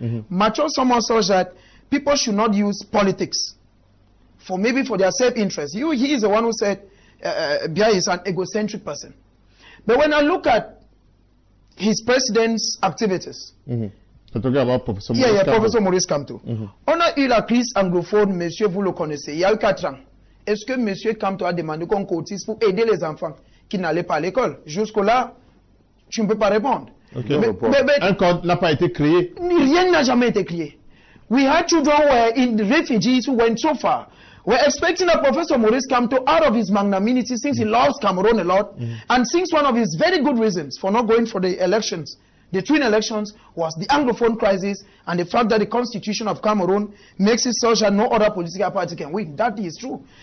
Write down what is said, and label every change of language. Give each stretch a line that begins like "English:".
English: Mature so much such that people should not use politics for maybe for their self-interest. He is the one who said Bia is an egocentric person. But when I look at his president's activities, talking about Professor
French: Professor Maurice Kamto. On a eu la crise anglophone, monsieur, vous le connaissez, il y a eu 4 ans. Est-ce que monsieur Kamto a demandé qu'on cotise pour aider les enfants qui n'allaient pas à l'école? Jusque-là, tu ne peux pas répondre. Un code n'a pas été créé. Rien n'a jamais été créé.
English: We had children who were in the refugees who went so far. We're expecting that Professor Maurice Kamto, out of his magnanimity, since he loves Cameroon a lot, and since one of his very good reasons for not going for the elections, the twin elections, was the Anglophone crisis and the fact that the constitution of Cameroon makes it such that no other political party can win. That is true.